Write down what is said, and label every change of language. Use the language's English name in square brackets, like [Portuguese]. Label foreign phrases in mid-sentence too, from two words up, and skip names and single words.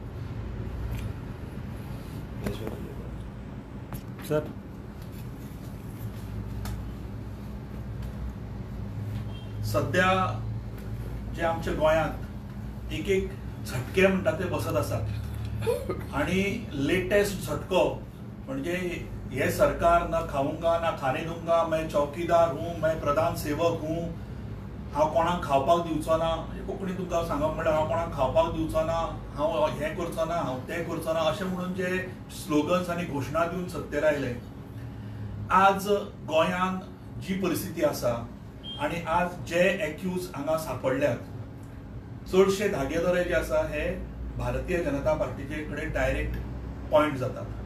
[Konkani] सर सध्या जे आमच्या गोंयांत एक एक झटके म्हणटा ते बसत आसात आणि लेटेस्ट झटको म्हणजे हे सरकार [Hindi] ना खाऊंगा ना खाने दूंगा, मैं चौकीदार हूं, मैं प्रधान सेवक हूं, [Konkani] हांव कोणाक खावपाक दिवचो ना, कोंकणी तुमकां सांगप म्हणल्यार हांव कोणाक खावपाक दिवचो ना, हांव हें करचो ना, हांव तें करचो ना, अशें म्हणून जे स्लोगन्स आनी घोशणा दिवन सत्तेर आयले. आज गोंयांत जी परिस्थिती आसा आनी आज जे एक्यूज हांगा सांपडल्यात, चडशे धागेदोरे जे आसा हे भारतीय जनता पार्टीचे कडेन [English] direct point [Konkani] जातात.